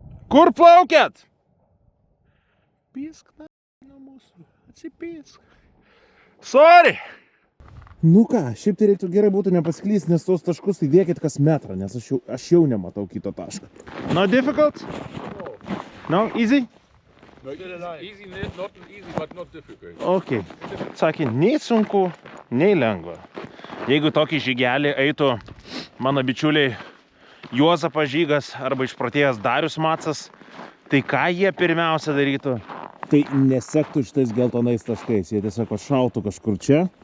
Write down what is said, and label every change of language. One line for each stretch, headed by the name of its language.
Lithuanian: Kur plaukėt? Pisk nuo mūsų, atsipysk. Sorry! Nu ką, šiaip tai reiktų gerai būtų nepasiklysti, nes tos taškus tai dėkit kas metrą, nes aš jau nematau kito taško.
English: No difficult? No, easy? Easy, not easy, but not difficult.
Lithuanian: Ok. Sakė, nei sunku, nei lengva. Jeigu tokį žygelį eitų mano bičiuliai Juozapas Žygas arba išprotėjęs Darius Macas, tai ką jie pirmiausia darytų? Tai nesektų šitais geltonais taškais, jie tiesiog pašautų kažkur čia.